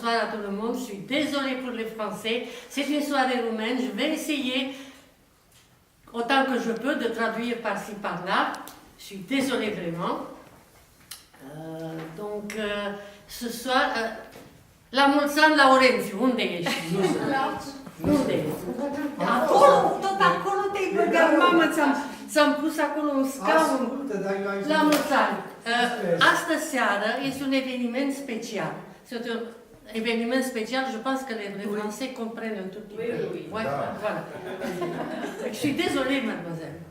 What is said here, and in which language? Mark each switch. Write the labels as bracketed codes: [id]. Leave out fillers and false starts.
[fr] tout le monde, je suis désolée pour les Français, c'est une soirée roumaine, je vais essayer autant que je peux de traduire par-ci par-là, je suis désolée vraiment. Donc, ce soir, [ro] la mulți ani, Laurențiu, unde ești? Unde ești? Acolo, tot acolo te-ai băgat, mamă, ți-am pus acolo un scaun. La mulți ani. Astă seară este un eveniment special. [fr] C'est un événement spécial, je pense que les Français comprennent un tout petit peu. Oui. Ouais, voilà. Je suis désolée, mademoiselle.